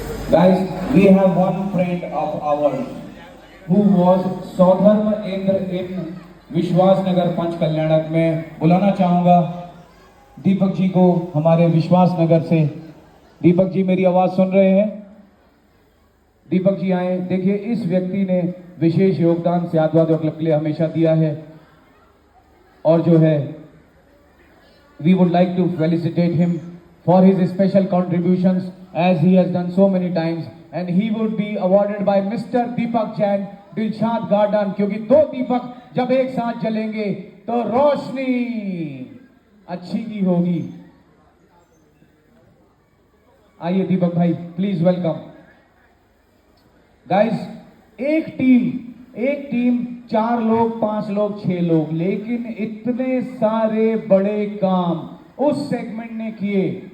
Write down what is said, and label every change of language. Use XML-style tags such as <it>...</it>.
<en>Guys, we have one friend of ours who was Saudharma Indra in Vishwas Nagar Panch Kalyanak में।</en> <hi>बुलाना चाहूंगा दीपक जी को हमारे विश्वास नगर से। दीपक जी मेरी आवाज सुन रहे हैं? दीपक जी आए। देखिए इस व्यक्ति ने विशेष योगदान स्यादवाद क्लब के लिए हमेशा दिया है और जो है</hi> <en>we would like to felicitate him for his special contributions as he has done so many times, and he would be awarded by Mr.</en> <hi>Deepak Jain, Dilshad Garden, क्योंकि 2 दीपक जब एक साथ जलेंगे तो रोशनी अच्छी की होगी। आइए दीपक भाई, प्लीज वेलकम। गाइस एक टीम 4 लोग, 5 लोग, 6 लोग, लेकिन इतने सारे बड़े काम उस सेगमेंट ने किए।</hi>